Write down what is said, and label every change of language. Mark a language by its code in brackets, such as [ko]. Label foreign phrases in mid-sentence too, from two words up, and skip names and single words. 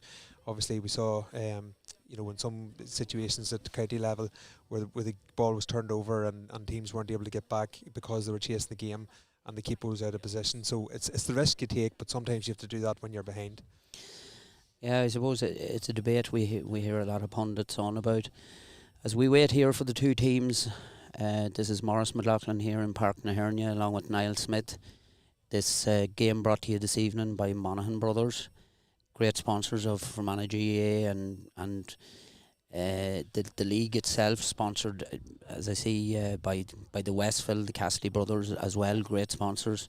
[en] Obviously, we saw, you know, in some situations at the county level where the ball was turned over and teams weren't able to get back because they were chasing the game and the keeper was out of position. So it's the risk you take, but sometimes you have to do that when you're behind. Yeah, I suppose it's a debate we hear a lot of pundits on about. As we wait here for the two teams. This is Maurice McLaughlin here in Páirc na hEirne along with Niall Smith. This game brought to you this evening by Monaghan Brothers, great sponsors of Fermanagh GAA and the league itself, sponsored, as I see, by the Westville, the Cassidy Brothers as well, great sponsors.